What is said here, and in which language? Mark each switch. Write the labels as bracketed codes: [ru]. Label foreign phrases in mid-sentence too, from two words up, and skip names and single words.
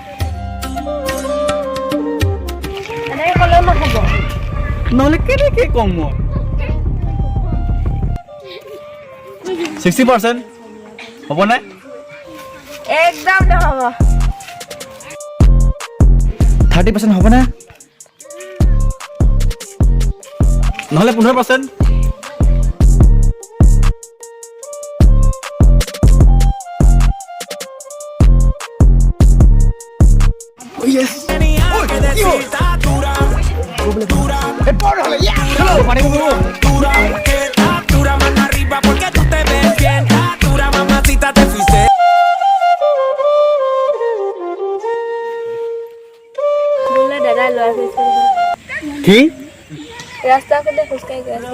[as] নহ'লে কেনেকৈ ক'ম মই 60% হ'ব নাই একদম নহ'ব 30% হ'ব নে নহ'লে 15% [es] tenía que decir. Está dura, dura, dura. Está dura, mano arriba porque tú te ves bien. Está dura, mamacita, te fuiste. [as] মোলৈ দাদা ল'ৰা গৈছিল কি ৰাস্তা ফালে খোজকাঢ়ি গৈ আছিল